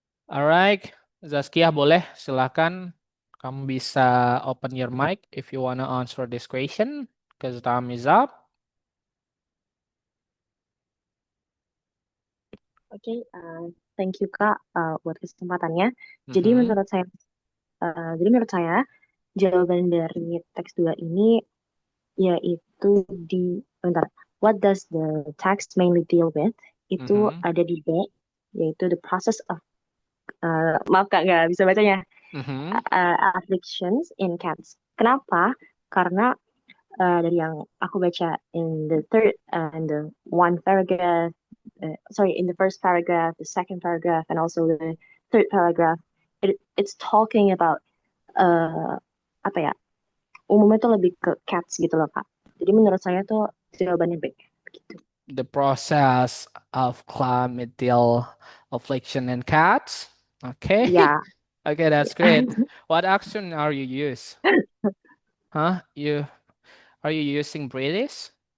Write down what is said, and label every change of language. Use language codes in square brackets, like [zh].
[id] Alright, Zaskia boleh silakan. Kamu bisa [en] open your mic if you wanna answer this question, because time is up. [id] Oke, [en] thank you [id] Kak buat kesempatannya. Jadi Mhm. menurut saya, jadi menurut saya jawaban dari teks 2 ini yaitu bentar, [en] what does the text mainly deal with? [id] Itu Mhm. ada di B, yaitu [en] the process of, [id] maaf Kak nggak bisa bacanya, Mhm. [en] afflictions in cats. Kenapa? [id] Karena dari yang aku baca [en] in the third and the one paragraph, sorry, in the first paragraph, the second paragraph, and also the third paragraph, it's talking about uh, [id] apa ya? Umumnya tuh lebih ke cats gitu loh Kak. Jadi menurut saya tuh jawabannya B. Gitu. [en] The process of chlamydial affliction in cats. Okay. [id] Ya, [en] Okay, that's [id] ya. [en] great. What action are you use? Huh? Are you using British?